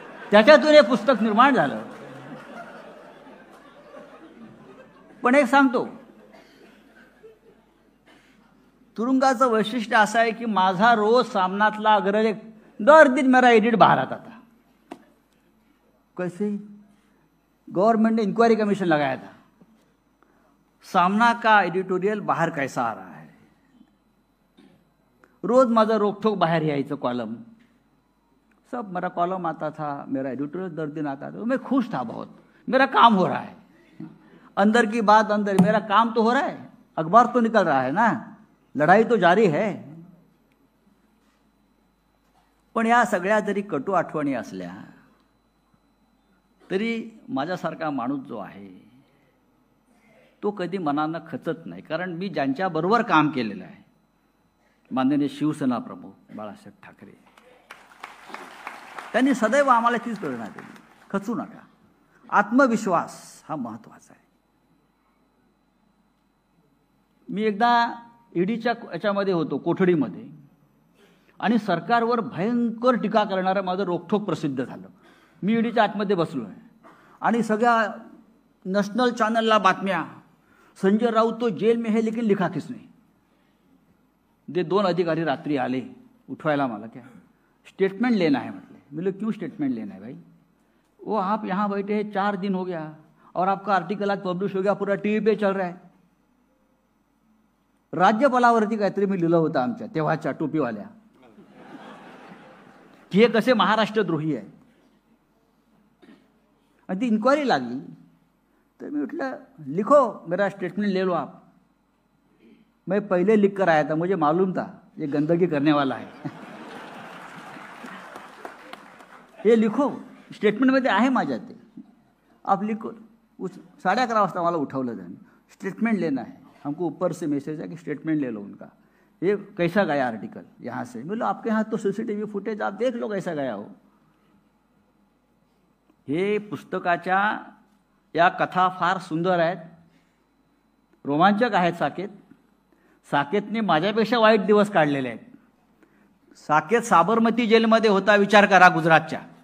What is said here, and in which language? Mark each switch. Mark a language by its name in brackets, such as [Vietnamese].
[Marathi] त्याच्यातून हे पुस्तक निर्माण झालं. पण एक सांगतो, तुरुंगाचं वैशिष्ट्य असं आहे की माझा रोज सामनातला अग्रज एक [Hindi] दर दिन मेरा एडिट बाहर आता था. कैसे? गवर्नमेंट ने इंक्वायरी कमीशन लगाया था, सामना का एडिटोरियल बाहर कैसा आ रहा है. [Marathi] रोज माझं रोकठोक बाहर यायचं कॉलम, [Hindi] सब मेरा कॉलम आता था, मेरा एडिटोरियल दर दिन आता था. मैं खुश था बहुत, मेरा काम हो रहा है. अंदर की बात अंदर, मेरा काम तो हो रहा है, अखबार तो निकल रहा है ना, लढाई तो जारी है. [Marathi] पण या सगळ्या जरी कटू आठवणी असल्या तरी माझ्यासारखा माणूस जो आहे तो कधी मनानं खचत नाही. कारण मी ज्यांच्याबरोबर काम केलेलं आहे, माननीय शिवसेना प्रमुख बाळासाहेब ठाकरे, त्यांनी सदैव आम्हाला तीच प्रेरणा दिली, खचू नका, आत्मविश्वास हा महत्त्वाचा आहे. मी एकदा ईडीच्या याच्यामध्ये होतो, कोठडीमध्ये, आणि सरकारवर भयंकर टीका करणारं माझं रोखठोक प्रसिद्ध झालं. मी ईडीच्या आतमध्ये बसलो आहे आणि सगळ्या नॅशनल चॅनलला बातम्या, [Hindi] संजय राऊत तो जेल में है लेकिन लिखा किसने. [Marathi] ते 2 अधिकारी रात्री आले उठवायला मला, [Hindi] क्या स्टेटमेंट लेना है. म्हटले, बोले क्यों स्टेटमेंट लेना है भाई, वो आप यहाँ बैठे हैं 4 दिन हो गया और आपका आर्टिकल आज पब्लिश हो गया, पूरा टीवी पे चल रहा है. [Marathi] राज्यपालावरती काहीतरी मी लिहिलं होतं आमच्या तेव्हाच्या टोपीवाल्या, की हे कसे महाराष्ट्रद्रोही आहे. आणि ती इन्क्वायरी लागली. तर मी म्हटलं [Hindi] लिखो मेरा स्टेटमेंट ले लो आप. मैं पहले लिख कर आया था, मुझे मालूम था ये गंदगी करने वाला है. [Marathi] हे लिखो, स्टेटमेंटमध्ये आहे माझ्या ते, [Hindi] आप लिखो. [Marathi] 11:30 वाजता मला उठवलं त्यांनी, [Hindi] स्टेटमेंट लेना है, हमको ऊपर से मैसेज है कि स्टेटमेंट ले लो उनका, ये कैसा गया आर्टिकल यहाँ से. बोलो आपके यहाँ तो सीसीटीवी फुटेज, आप देख लो कैसा गया हो. [Marathi] हे पुस्तकाच्या या कथा फार सुंदर आहेत, रोमांचक आहेत. साकेतने माझ्यापेक्षा वाईट दिवस काढलेले आहेत. साकेत साबरमती जेलमध्ये होता, विचार करा, गुजरातच्या.